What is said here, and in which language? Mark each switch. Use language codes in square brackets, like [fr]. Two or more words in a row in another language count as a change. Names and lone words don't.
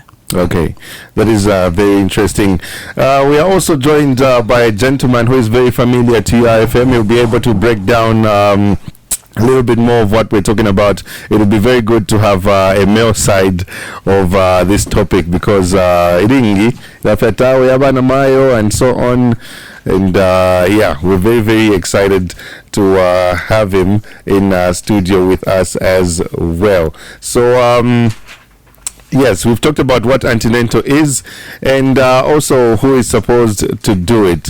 [en] Okay, that is very interesting. We are also joined by a gentleman who is very familiar to UIFM. He'll be able to break down a little bit more of what we're talking about. It will be very good to have a male side of this topic because [bem] iringi rafetawe yabana mayo [en] and so on. And yeah, we're very, very excited to have him in studio with us as well. So yes, we've talked about what antenatal is and also who is supposed to do it.